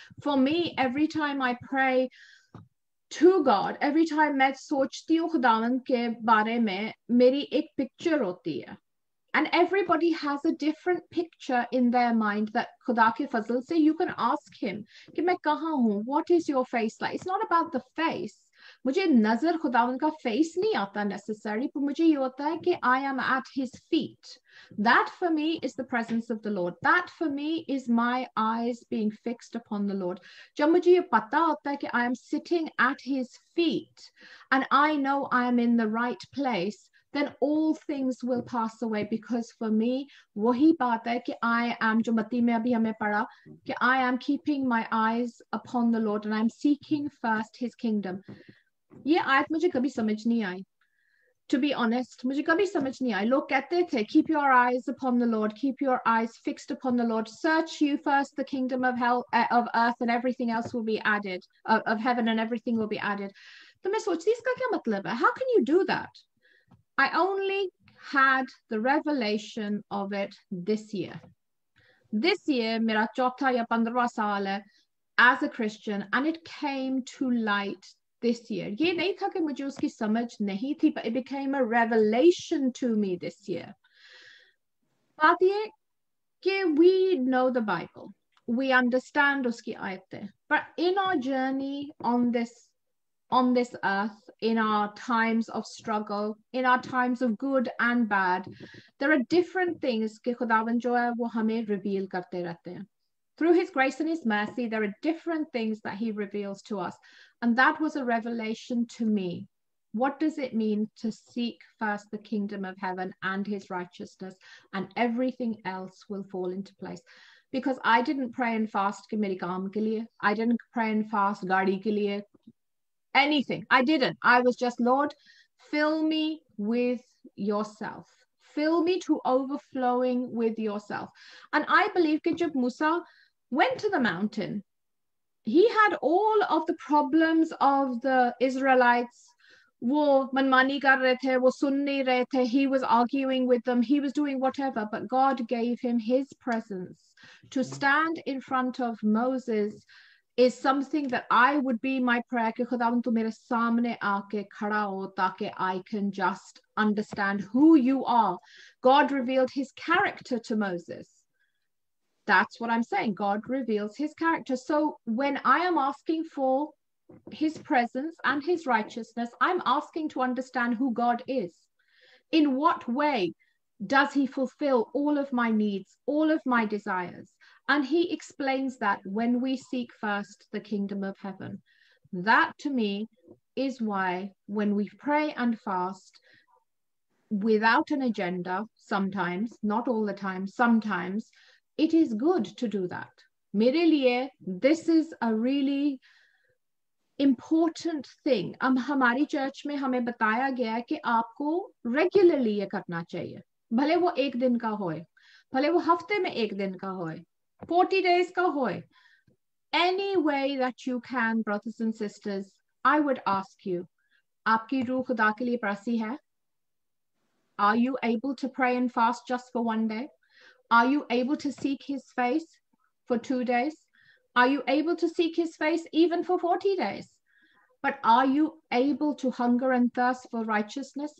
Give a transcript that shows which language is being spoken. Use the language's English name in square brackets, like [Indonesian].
[English] For me, every time I pray to God, every time [Hindi] मैं सोचती हूँ खुदावंद के बारे में, मेरी एक picture होती है. [English] And everybody has a different picture in their mind that [Hindi] खुदा के फजल से [English] you can ask him [Hindi] कि मैं कहाँ हूँ, [English] what is your face like? It's not about the face, [Hindi] मुझे नजर खुदावन का फेस नहीं आता necessarily, पर मुझे ये होता है कि [English] I am at his feet. That for me is the presence of the Lord. That for me is my eyes being fixed upon the Lord. [Hindi] जब मुझे ये पता होता है कि [English] I am sitting at his feet and I know I am in the right place, then all things will pass away, because for me [Hindi] वही बात है कि [English] I am, [Hindi] जो मत्ती में अभी हमें पढ़ा, कि [English] I am keeping my eyes upon the Lord and I am seeking first his kingdom. [Hindi] ये आयत मुझे कभी समझ नहीं आई. [English] To be honest, [Hindi] मुझे कभी समझ नहीं आई. लोग कहते थे [English] keep your eyes upon the Lord, keep your eyes fixed upon the Lord, search you first the kingdom of earth and everything else will be added, of heaven and everything will be added. [Hindi] तो मैं सोचती इसका क्या मतलब है? [English] How can you do that? I only had the revelation of it this year. This year, [Hindi] मेरा चौथा या 15वां साल है [English] as a Christian, and it came to light this year. [Hindi] ये नहीं था कि मुझे उसकी समझ नहीं थी, [English] but it became a revelation to me this year. [Hindi] बात ये कि [English] we know the Bible, we understand [Hindi] उसकी आयतें, [English] but in our journey on this earth, in our times of struggle, in our times of good and bad, there are different things [Hindi] कि खुदावन जो है वो हमें [English] reveal [Hindi] करते रहते हैं. [English] Through his grace and his mercy, there are different things that he reveals to us. And that was a revelation to me. What does it mean to seek first the kingdom of heaven and his righteousness, and everything else will fall into place? Because I didn't pray and fast [Hindi] कि मेरी काम के लिए. [English] I didn't pray and fast [Hindi] गाड़ी के लिए. [English] Anything. I didn't. I was just, Lord, fill me with yourself. Fill me to overflowing with yourself. And I believe that जब Musa went to the mountain, he had all of the problems of the Israelites. [Hindi] वो मनमानी कर रहे थे, वो सुन नहीं रहे थे. [English] He was arguing with them. He was doing whatever. But God gave him his presence. To stand in front of Moses is something that I would be my prayer [Hindi] कि खुदावन तू मेरे सामने आके खड़ा हो ताकि [English] I can just understand who you are. God revealed his character to Moses. That's what I'm saying. God reveals his character. So when I am asking for his presence and his righteousness, I'm asking to understand who God is. In what way does he fulfill all of my needs, all of my desires? And he explains that when we seek first the kingdom of heaven. That to me is why when we pray and fast without an agenda, sometimes, not all the time, sometimes, it is good to do that. [Hindi] मेरे लिए [English] this is a really important thing. [Hindi] हमारी church में हमें बताया गया है कि आपको regularly ये करना चाहिए. भले वो एक दिन का होए, भले वो हफ्ते में एक दिन का होए, 40 days का होए. [English] Any way that you can, brothers and sisters, I would ask you, [Hindi] आपकी रूह खुदा के लिए प्यासी है? [English] Are you able to pray and fast just for one day? Are you able to seek his face for 2 days? Are you able to seek his face even for 40 days? But are you able to hunger and thirst for righteousness?